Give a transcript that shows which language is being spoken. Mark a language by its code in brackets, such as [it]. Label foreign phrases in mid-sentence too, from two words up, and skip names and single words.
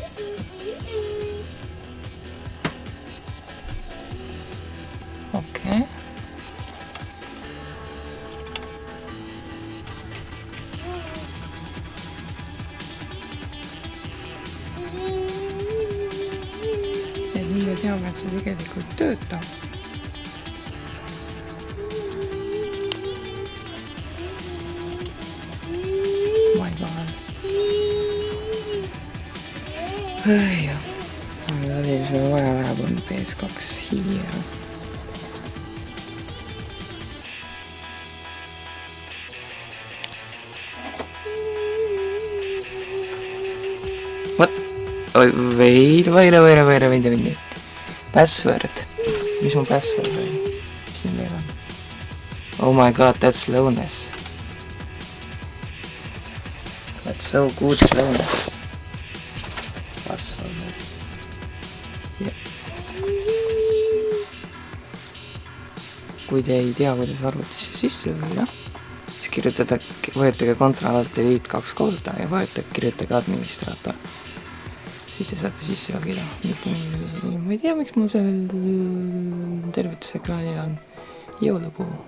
[et] Okei. Et nii me teame, et see tegelikult töötab. [en] My god. [et] Jah. Aga oli, mis meil vaja läheb, on PS2 hiir. [en] What? Wait. Password. [et] Mis mu password oli? Mis siin veel on? [en] Oh my god, that's slowness. That's so good slowness. Password. Yeah. [et] Kui te ei tea, kuidas arvutisse sisse võida, siis vajutage Ctrl-Alt-Delete 2 korda ja kirjutage administraator. Siis te saate sisse logida. Ma ei tea, miks mul sellel tervitusekraanil on jõulupuu.